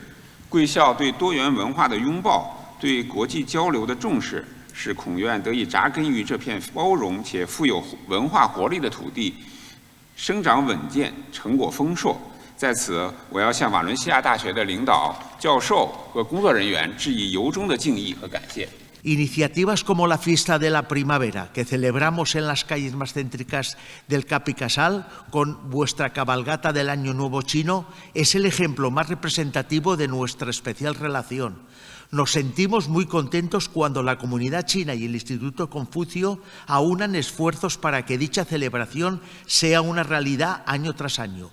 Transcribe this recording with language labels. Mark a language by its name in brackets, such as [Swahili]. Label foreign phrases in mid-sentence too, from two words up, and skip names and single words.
[Chinese] 贵校对多元文化的拥抱，对国际交流的重视，使孔院得以扎根于这片包容且富有文化活力的土地，生长稳健，成果丰硕。在此，我要向瓦伦西亚大学的领导、教授和工作人员致以由衷的敬意和感谢。 [Spanish] Iniciativas como la Fiesta de la Primavera, que celebramos en las calles más céntricas del Cap y Casal, con vuestra cabalgata del Año Nuevo Chino, es el ejemplo más representativo de nuestra especial relación. Nos sentimos muy contentos cuando la comunidad china y el Instituto Confucio aunan esfuerzos para que dicha celebración sea una realidad año tras año.